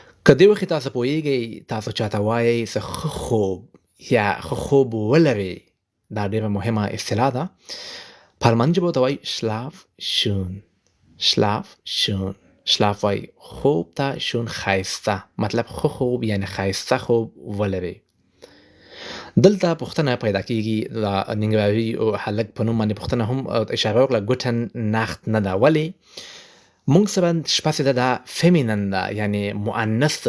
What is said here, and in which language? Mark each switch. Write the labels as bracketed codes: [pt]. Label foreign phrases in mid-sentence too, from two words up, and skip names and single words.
[ps] که دې وخت تاسو پوهیږئ تاسو چاته وایئ څه ښه خوب یا ښه خوب ولرئ، دا ډېره مهمه اصطلاح ده. په الماني ژبه ورته وایي [de] schlaf schön. schlaf schön. [ps] schlaf وایي خوب ته، schön ښایسته، مطلب ښه خوب یعنی ښایسته خوب ولرئ. دلته پوښتنه پیدا کېږي، د ننګرهاري هلک په نوم باندې پوښتنه هم اشاره وکړه [de] Gute Nacht [ps] نه ده. ولې؟ موږ سره شپه چې ده دا فیمینن ده، یعنی مؤنث ده.